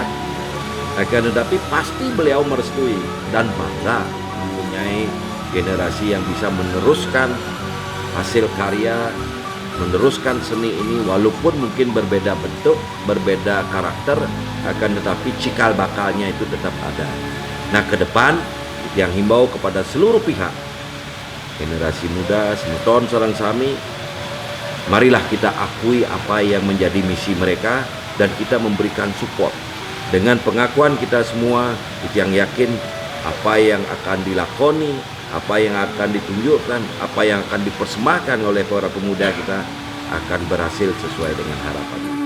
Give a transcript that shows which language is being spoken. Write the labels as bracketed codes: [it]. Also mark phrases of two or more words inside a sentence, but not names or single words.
[id] Akan tetapi pasti beliau merestui dan bangga mempunyai generasi yang bisa meneruskan hasil karya, meneruskan seni ini walaupun mungkin berbeda bentuk, berbeda karakter, akan tetapi cikal bakalnya itu tetap ada. Nah ke depan yang himbau kepada seluruh pihak, generasi muda, [ban] semeton sareng sami, [id] marilah kita akui apa yang menjadi misi mereka dan kita memberikan support. Dengan pengakuan kita semua, yang yakin apa yang akan dilakoni, apa yang akan ditunjukkan, apa yang akan dipersembahkan oleh para pemuda kita akan berhasil sesuai dengan harapan.